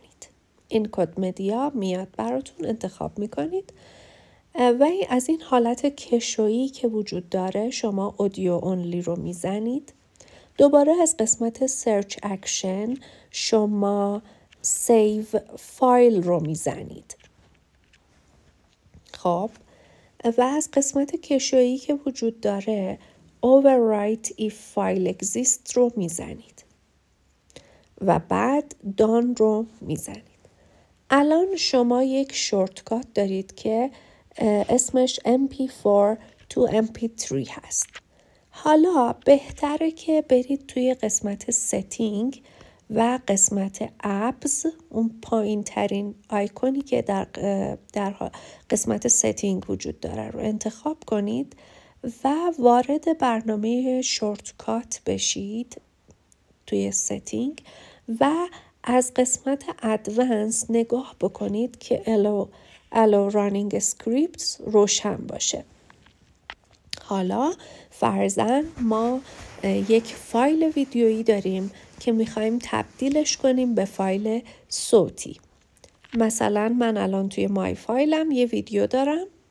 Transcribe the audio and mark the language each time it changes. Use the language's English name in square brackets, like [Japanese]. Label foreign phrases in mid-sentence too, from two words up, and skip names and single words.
[Persian] این کد مدیا میاد براتون، انتخاب میکنید و از این حالت کشویی که وجود داره شما [English] audio only [Persian] رو میزنید. دوباره از قسمت [English] search action [Persian] شما [English] save file [Persian] رو میزنید. خب، و از قسمت کشویی که وجود داره [English] overwrite if file exists [Persian] رو میزنید و بعد دان رو میزنید. الان شما یک شورتکات دارید که اسمش MP4 to MP3 هست. حالا بهتره که برید توی قسمت setting و قسمت apps، اون پایین ترین آیکونی که در قسمت setting وجود داره رو انتخاب کنید و وارد برنامه شورتکات بشید توی setting و از قسمت advanced نگاه بکنید که [English] allow running scripts [Persian] روشن باشه. حالا فرضاً ما یک فایل ویدیویی داریم که میخوایم تبدیلش کنیم به فایل صوتی. مثلا من الان توی [English] my file [Persian] یه ویدیو دارم.